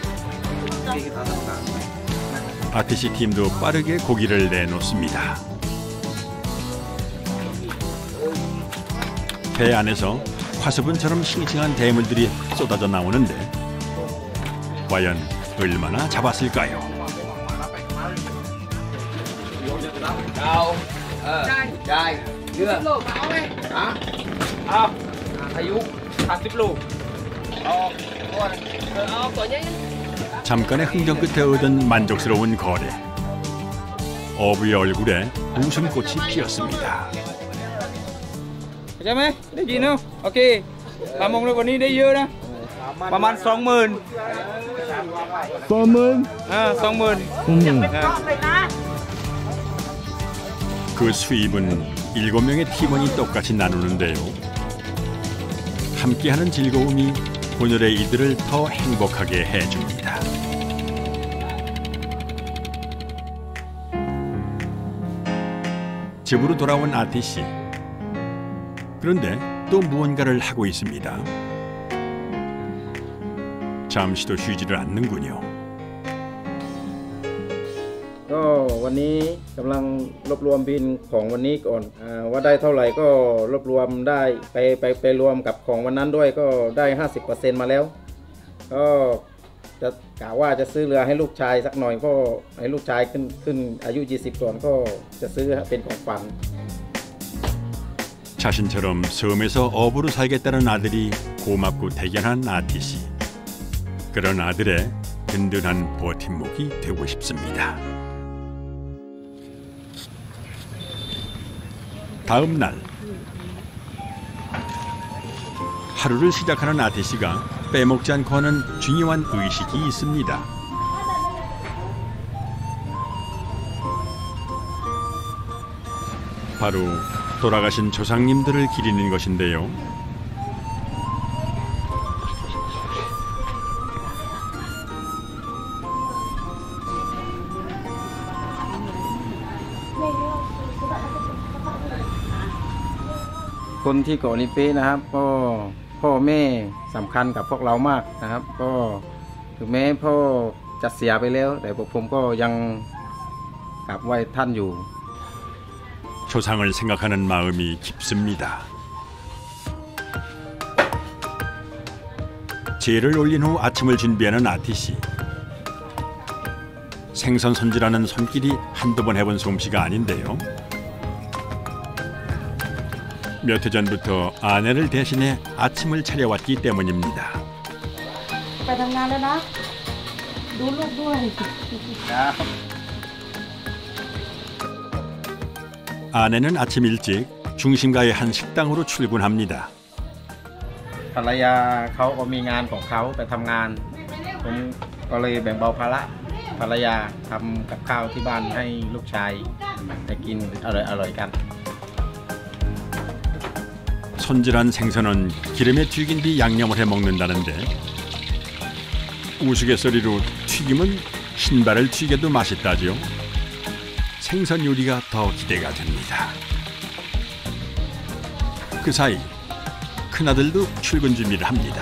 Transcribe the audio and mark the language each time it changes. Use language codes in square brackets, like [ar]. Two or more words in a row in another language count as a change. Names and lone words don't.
[ko] 아티시 팀도 빠르게 고기를 내놓습니다. 배 안에서 화수분처럼 싱싱한 대물들이 쏟아져 나오는데 과연 얼마나 잡았을까요? [th] ได้เยอะเอาไหมเอาอายุ30 ลูกเอาตัวใหญ่ [ko] 잠깐의 흥정 끝에 얻은 만족스러운 거래. 어부의 얼굴에 웃음꽃이 피었습니다. [th] ใช่ไหมได้ยินเนาะโอเคปลามงเลยวันนี้ได้เยอะนะประมาณ 20,000 [ko] 그 수입은 7명의 팀원이 똑같이 나누는데요. 함께하는 즐거움이 오늘의 이들을 더 행복하게 해줍니다. 집으로 돌아온 아티씨. 그런데 또 무언가를 하고 있습니다. 잠시도 쉬지를 않는군요. [th] ก็วันนี้กำลังรวบรวมบินของวันนี้ก่อนว่าได้เท่าไหร่ก็รวบรวมได้ไปรวมกับของวันนั้นด้วยก็ได้ 50% มาแล้วก็จะกะว่าจะซื้อเรือให้ลูกชายสักหน่อยก็ให้ลูกชายขึ้นอายุ20ก่อนก็จะซื้อเป็นของฝัน [ko] 자신처럼 섬에서 어부로 살겠다는 아들이 고맙고 대견한 아티씨. 그런 아들의 든든한 버팀목이 되고 싶습니다. 다음 날 하루를 시작하는 아티씨가 빼먹지 않고 하는 중요한 의식이 있습니다. 바로 돌아가신 조상님들을 기리는 것인데요. [th] คนที่เกาะนิเป้นะครับก็พ่อแม่สำคัญกับพวกเรามากนะครับก็ถึงแม้พ่อจะเสียไปแล้วแต่พวกผมก็ยังกราบไหว้ท่านอยู่ [ko] 조상을 생각하는 마음이 깊습니다. 제를 올린 후 아침을 준비하는 아티씨. 생선 손질하는 손길이 한두 번 해본 솜씨가 아닌데요. 몇 해 전부터 아내를 대신해 아침을 차려왔기 때문입니다. [th] ไปทำงานแล้วนะดูลูกด้วย [ko] 아내는 아침 일찍 중심가의 한 식당으로 출근합니다. [th] ภรรยาเขาก็มีงานของเขาไปทำงานผมก็เลยแบ่งเบาภาระภรรยาทำกับข้าวที่บ้านให้ลูกชายได้กินอร่อยกัน [ko] 손질한 생선은 기름에 튀긴 뒤 양념을 해 먹는다는데 우스갯소리로 튀김은 신발을 튀겨도 맛있다지요. 생선 요리가 더 기대가 됩니다. 그 사이 큰아들도 출근 준비를 합니다.